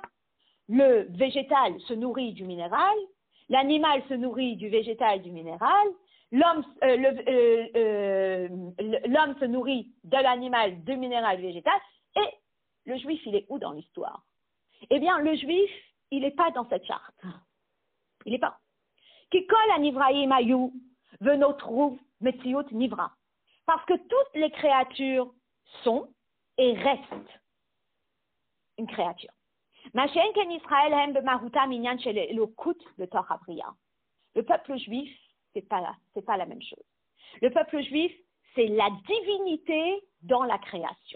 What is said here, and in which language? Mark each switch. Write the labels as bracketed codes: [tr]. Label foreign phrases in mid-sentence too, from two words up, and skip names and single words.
[fr] Le végétal se nourrit du minéral, l'animal se nourrit du végétal du minéral, l'homme se nourrit de l'animal, du minéral, du végétal, et le juif, il est où dans l'histoire? Eh bien, le juif, il n'est pas dans cette charte. Il n'est pas. [he] כי כל הנבראים היו ונותרו מציאות נברא. [fr] Parce que toutes les créatures sont et restent une créature. Le peuple juif, c'est pas la même chose. Le peuple juif, c'est la divinité dans la création.